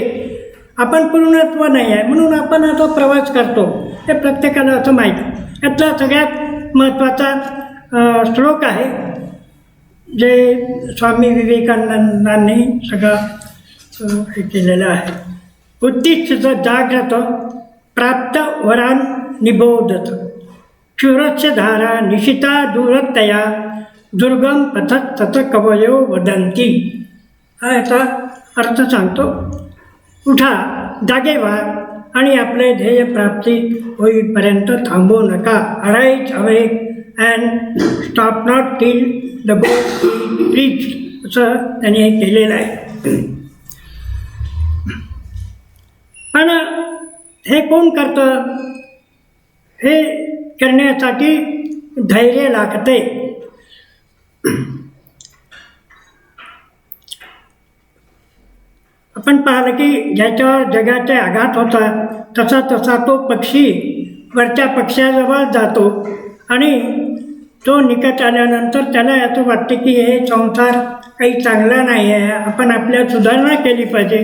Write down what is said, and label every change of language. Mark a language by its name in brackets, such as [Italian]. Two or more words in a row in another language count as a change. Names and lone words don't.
[Marathi] आपण पूर्णत्व नाही आहे म्हणून आपण आता प्रवास करतो, हे प्रत्येकाला असं माहीत. यातला सगळ्यात महत्त्वाचा श्लोक आहे जे स्वामी विवेकानंदांनी सगळं हे केलेलं आहे. [Sanskrit] उत्तिष्ठ जाग्रत प्राप्त वरान निबोधत क्षुरस्य धारा निशिता दूरतया दुर्गम पथत तत कवयो वदंती. [Marathi] हा याचा अर्थ सांगतो. उठा, जागे व्हा आणि आपले ध्येय प्राप्ती होईपर्यंत थांबू नका. [English] Arise awake and stop not till the goal reach, [Marathi] असं त्याने हे केलेलं आहे. पण हे कोण करतं? हे करण्यासाठी धैर्य लागते. आपण पाहिलं की ज्याच्यावर जगाचे आघात होतात तसा तसा तो पक्षी वरच्या पक्ष्याजवळ जातो आणि तो निकट आल्यानंतर त्याला याचं वाटते की हे संसार काही चांगला नाही आहे, आपण आपल्या सुधारणा केली पाहिजे.